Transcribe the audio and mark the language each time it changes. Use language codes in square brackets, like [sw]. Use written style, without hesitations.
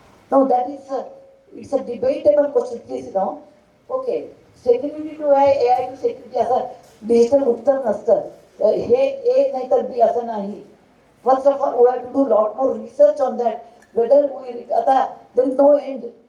[en] No, that is it's a debatable question. Please, no. Okay, security to AI to security [mr] असं digital उत्तर नसतं. हे A नाही तर B असं नाही. [en] First of all, we have to do lot more research on that. Whether we आता there is no end.